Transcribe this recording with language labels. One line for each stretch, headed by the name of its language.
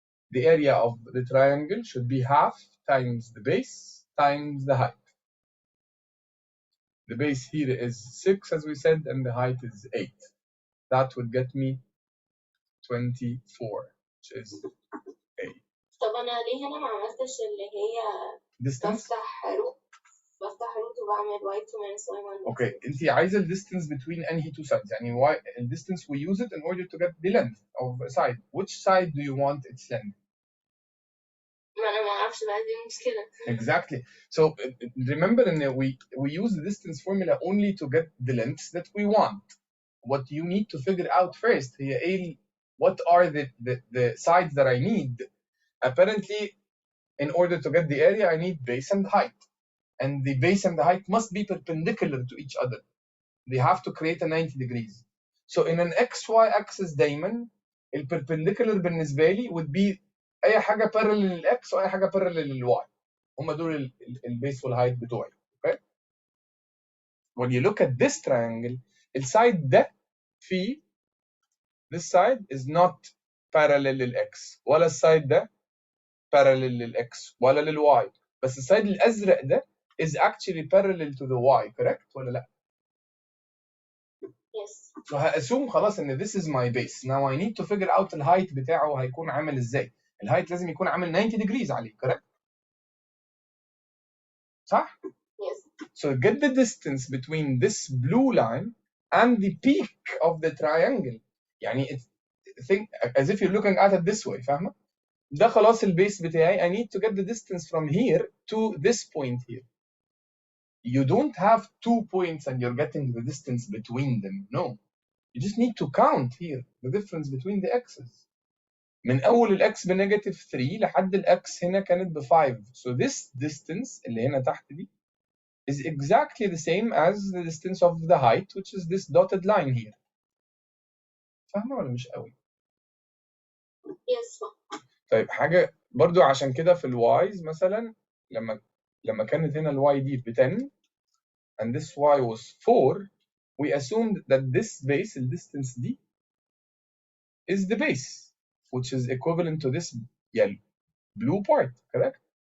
English: The area of the triangle should be half times the base times the height. The base here is 6, as we said, and the height is 8. That would get me 24, which is A.
Arabic: طب أنا ليه هنا ما عملتش اللي هي
English: Distance?
Arabic: بفتح روت وبعمل y2 minus y1.
English: Okay,
Arabic: انت عايزه
English: the distance between any two sides. يعني why the distance we use it in order to get the length of a side. Which side do you want its length?
Arabic: ما أنا ما أعرفش بقى دي مشكلة.
English: Exactly. So remember, we use the distance formula only to get the lengths that we want. What you need to figure out first, what are the sides that I need? Apparently, in order to get the area, I need base and height. And the base and the height must be perpendicular to each other. They have to create a 90 degrees. So in an XY axis
Arabic: دايما الperpendicular بالنسبة لي
English: would be أي حاجة parallel للX وأي حاجة parallel للY.
Arabic: هم دول البيس والهايت بتوعي.
English: Okay? When you look at this triangle,
Arabic: السايد ده فيه
English: this side is not parallel للX ولا السايد ده parallel للX ولا للY.
Arabic: بس السايد الأزرق ده
English: is actually parallel to the Y, correct ولا لا؟ Yes. So هاسوم خلاص ان this is my base. Now I need to figure out
Arabic: الهايت بتاعه هيكون عامل ازاي. الهايت لازم يكون عامل 90 degrees عليه, correct؟ صح؟
English: Yes. So get the distance between this blue line and the peak of the triangle. يعني think as if you're looking at it this way.
Arabic: فاهمة؟ ده خلاص البيس بتاعي.
English: I need to get the distance from here to this point here. You don't have 2 points and you're getting the distance between them. No. You just need to count here the difference between the x's.
Arabic: من أول الx بنيجاتيف 3 لحد الx هنا كانت ب 5.
English: So this distance
Arabic: اللي هنا تحت دي
English: is exactly the same as the distance of the height, which is this dotted line here.
Arabic: فاهمة ولا مش قوي؟
English: Yes.
Arabic: طيب حاجة برضو عشان كده في الوايز مثلا لما كانت هنا الواي دي ب
English: 10 and this y was 4, we assumed that this base, the distance d, is the base, which is equivalent to this yellow blue part, correct?